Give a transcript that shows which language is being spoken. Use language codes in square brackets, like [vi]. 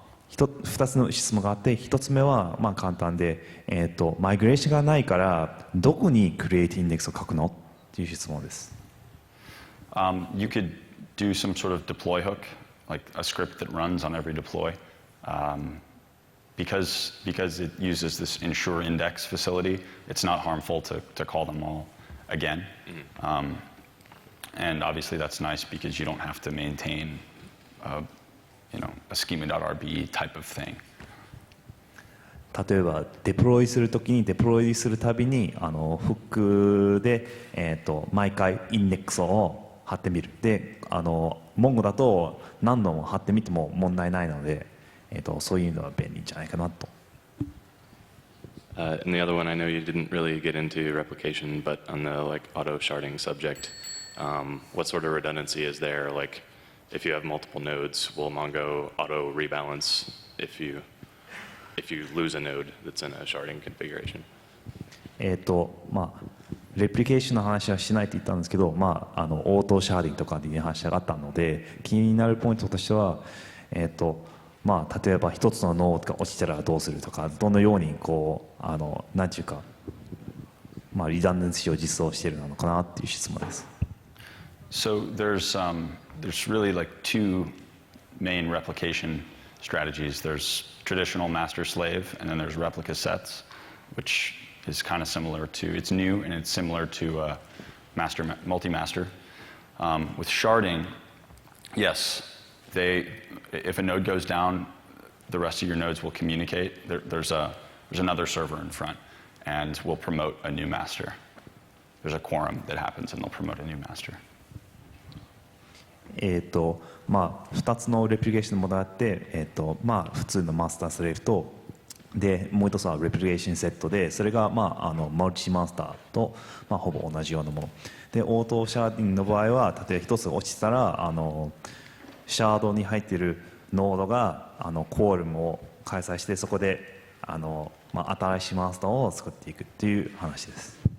[ja] 2つの質問があって、1つ目は簡単で、マイグレーションがないからどこにクリエイティインデックスを書くのっていう質問です。 [en] You could do some sort of deploy hook, like a script that runs on every deploy, because it uses this ensure index facility. It's not harmful to call them all again, and obviously that's nice because you don't have to maintain a schema.rb type of thing. [ja] 例えばデプロイするときにデプロイするたびにフックで、毎回インデックスを貼ってみる。でMongoだと何度も貼ってみても問題ないので、そういうのは便利じゃないかなと。 [en] And the other one, I know you didn't really get into replication, but on the like auto sharding subject, what sort of redundancy is there? Like, if you have multiple nodes, will Mongo auto rebalance if you lose a node that's in a sharding configuration? [ja] まあレプリケーションの話はしないと言ったんですけど、オートシャーディングとかでいう話があったので、気になるポイントとしては、例えば一つのノードが落ちたらどうするとか、どのようになんていうか、リダンダンシーを実装しているのかなっていう質問です。 [en] So there's really like two main replication strategies. There's traditional master-slave, and then there's replica sets, which is kind of similar to, it's new and it's similar to multi-master. With sharding, yes, if a node goes down, the rest of your nodes will communicate. There's another server in front, and we'll promote a new master. There's a quorum that happens, and they'll promote a new master. [ja] 2つのレプリケーションのモデルがあって、普通のマスタースレーブと、でもう一つはレプリケーションセットで、それが、マルチマスターと、ほぼ同じようなもので、オートシャーディングの場合は、例えば一つ落ちたらシャードに入っているノードがコールムを開催して、そこで新しいマスターを作っていくっていう話です。